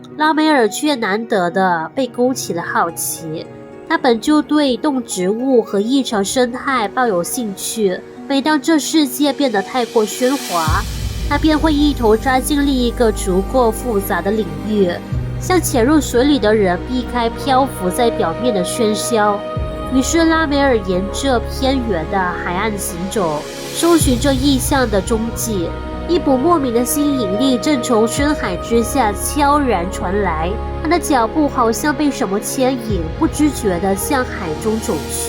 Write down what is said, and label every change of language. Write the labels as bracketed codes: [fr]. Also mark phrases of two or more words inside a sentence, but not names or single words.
[zh] 拉梅爾卻難得的被勾起了好奇，他本就對動植物和異常生態抱有興趣。每當這世界變得太過喧嘩，他便會一頭扎進另一個足夠複雜的領域，像潛入水裡的人避開漂浮在表面的喧囂。於是拉梅爾沿着偏遠的海岸行走，搜尋着異象的蹤跡。一股莫名的吸引力正從深海之下悄然傳來，他的腳步好像被什麼牽引，不知覺地向海中走去。